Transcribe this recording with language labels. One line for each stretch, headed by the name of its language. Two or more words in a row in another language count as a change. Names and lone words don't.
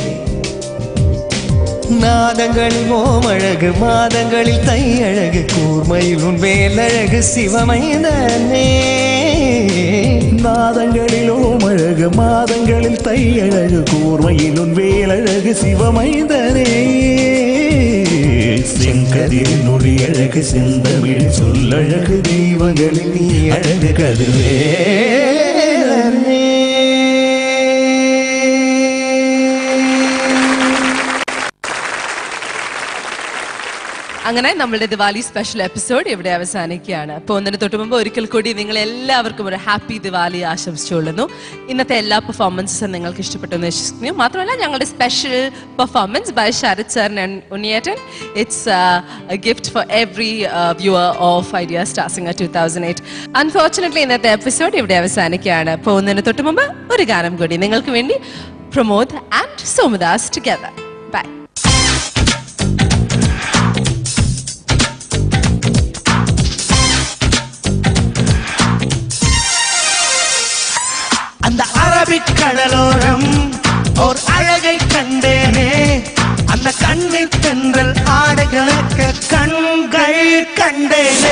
Tamil: நாதங்களில் ஓமழகு மாதங்களில் தை அழகு கூர்மையில் உன் வேலழகு சிவமைந்தனே நாதங்களில் ஓமழகு மாதங்களில் தை அழகு கூர்மையில் உன் வேலழகு சிவமைந்தனே செங்கதிரின் ஒளி அழகு செந்தமிழ் சொல்லழகு தெய்வங்களில் நீ அழகு கதிர்வேலனே.
Malayalam: അങ്ങനെ നമ്മളുടെ
English: Diwali special episode
Malayalam: ഇവിടെ അവസാനിക്കുകയാണ്. പോകുന്നതിന് തൊട്ട് മുമ്പ് ഒരിക്കൽ കൂടി നിങ്ങൾ എല്ലാവർക്കും ഒരു
English: happy Diwali
Malayalam: ആശംസിച്ചുകൊള്ളുന്നു. ഇന്നത്തെ എല്ലാ പെർഫോമൻസും നിങ്ങൾക്ക് ഇഷ്ടപ്പെട്ടു എന്ന് വിശ്വസിക്കുന്നു. മാത്രമല്ല ഞങ്ങളുടെ
English: special performance by ശരത് sir and ഉണ്ണിയേട്ടൻ. It's a gift for every viewer of ഐഡിയ സ്റ്റാർ സിംഗർ 2008.
Malayalam: അൺഫോർച്ചുനേറ്റ്ലി ഇന്നത്തെ എപ്പിസോഡ് ഇവിടെ അവസാനിക്കുകയാണ്. പോകുന്നതിന് തൊട്ട് മുമ്പ് ഒരു ഗാനം കൂടി നിങ്ങൾക്ക് വേണ്ടി.
English: പ്രമോദ് and സോമദാസ് together. Bye.
Tamil: அந்த அரபிக்கடலோரம் ஓர் அழகை கண்டேனே அந்த கண்ணில் தென்றல் ஆடைகளுக்கு கண்கள் கண்டேனே